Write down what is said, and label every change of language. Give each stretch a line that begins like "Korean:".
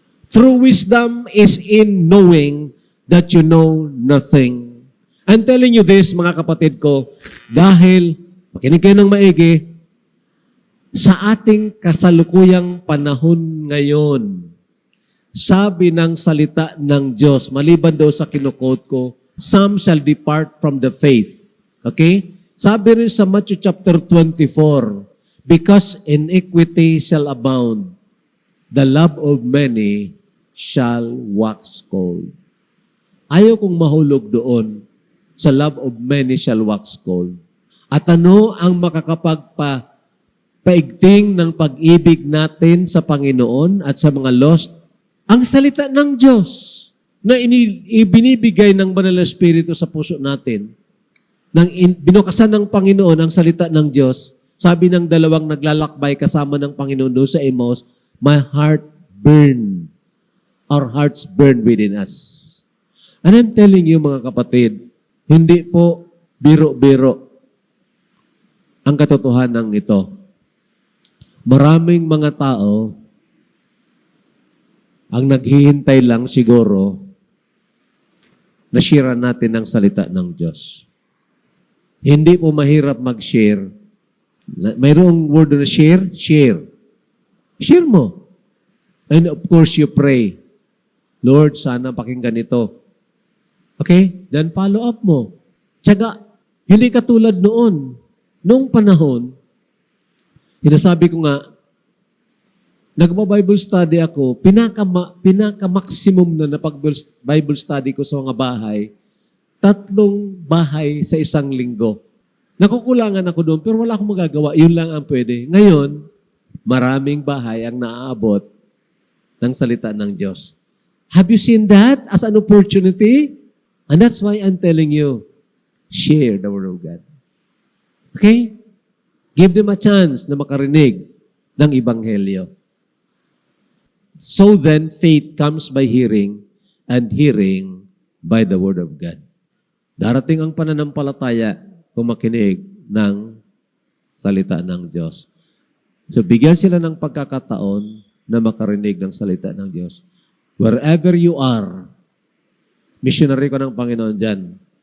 English: True wisdom is in knowing that you know nothing. I'm telling you this,
Filipino: mga kapatid ko, dahil, makinig kayo ng maigi, sa ating kasalukuyang panahon ngayon, sabi ng salita ng Diyos, maliban daw sa kinukot ko,
English: some shall depart from the faith. Okay?
Filipino: Sabi rin sa
English: Matthew chapter 24, because iniquity shall abound, the love of many shall wax cold.
Filipino: Ayaw kong mahulog doon sa
English: love of many shall wax cold.
Filipino: At ano ang makakapagpaigting ng pag-ibig natin sa Panginoon at sa mga lost? Ang salita ng Diyos na ibinibigay ng Banal na Espiritu sa puso natin. Nang binukasan ng Panginoon ang salita ng Diyos, sabi ng dalawang naglalakbay kasama ng Panginoon doon sa Emmaus,
English: my heart burned. Our hearts burn within us. And I'm telling you
Filipino: mga kapatid, hindi po biro-biro ang katotohanan ito. Maraming mga tao ang naghihintay lang siguro na share natin ang salita ng Diyos. Hindi po mahirap mag-share. Mayroong word na share? Share. Share mo.
English: And of course, you pray. Lord,
Filipino: sana pakinggan ito.
English: Okay?
Filipino: Then follow up mo. Tiyaga, hindi katulad noon. Noong panahon, sinasabi ko nga, nagpa-Bible study ako, pinaka-maximum na pag-Bible study ko sa mga bahay, 3 bahay sa isang linggo. Nakukulangan ako doon, pero wala akong magagawa. Yun lang ang pwede. Ngayon, maraming bahay ang naaabot ng salita ng Diyos.
English: Have you seen that as an opportunity? And that's why I'm telling you, share the Word of God. Okay? Give them a chance
Filipino: na makarinig ng
English: Ebanghelyo. So then, faith comes by hearing, and hearing by the Word of God.
Filipino: Darating ang pananampalataya kung makinig ng salita ng Diyos. So, bigyan sila ng pagkakataon na makarinig ng salita ng Diyos.
English: Wherever you are,
Filipino: missionary ko ng Panginoon dyan.